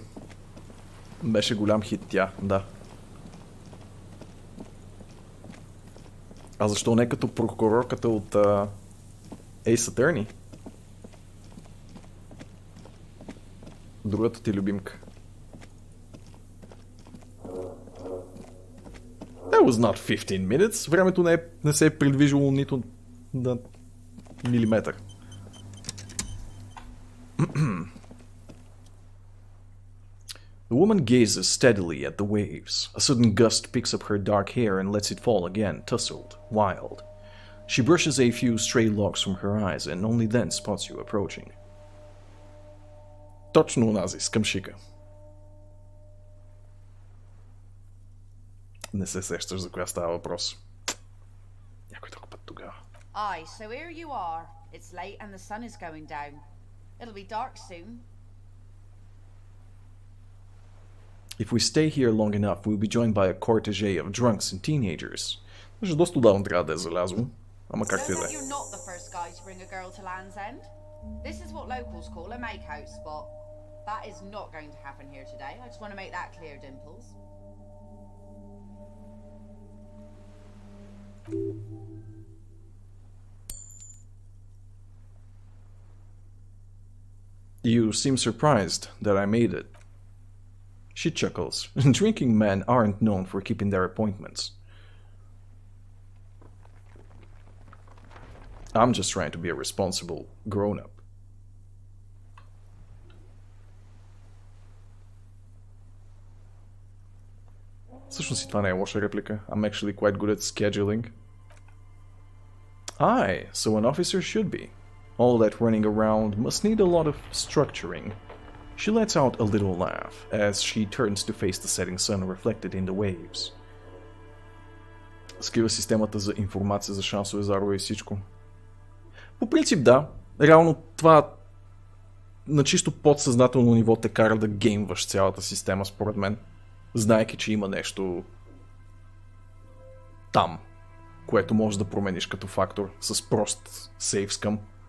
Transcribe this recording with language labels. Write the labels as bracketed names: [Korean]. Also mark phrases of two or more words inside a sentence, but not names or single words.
[Bulgarian] Беше голям хит тя, да. А защо не като прокурорката от Ace Attorney? Другата ти любимка. [English] That was not 15 minutes. [Bulgarian] Времето не се е придвижило нито на милиметър. [English] The woman gazes steadily at the waves. A sudden gust picks up her dark hair and lets it fall again, tousled, wild. She brushes a few stray locks from her eyes and only then spots you approaching. [Bulgarian] Точно унази, с къмшика. Не се сещаш за коя става въпрос. Някой друг път тогава. [English] Aye, so here you are. It's late and the sun is going down. It'll be dark soon. If we stay here long enough, we'll be joined by a cortege of drunks and teenagers. [Bulgarian] Даже доста отдавна трябва да е залязло. Ама как ти да е? [English] You're not the first guy to bring a girl to Land's End. This is what locals call a make-out spot. That is not going to happen here today. I just want to make that clear, Dimples. You seem surprised that I made it. She chuckles. Drinking men aren't known for keeping their appointments. I'm just trying to be a responsible grown-up. [Bulgarian] Всъщност и това не е лоша реплика. [English] I'm actually quite good at scheduling. Aye, so an officer should be. All that running around must need a lot of structuring. She lets out a little laugh as she turns to face the setting sun reflected in the waves. [Bulgarian] Скрива системата за информация за шансове, зарове и всичко. По принцип да. Реално това на чисто подсъзнателно ниво те кара да геймваш цялата система, според мен. Знаейки, че има нещо там, което можеш да промениш като фактор с прост сейв скъм.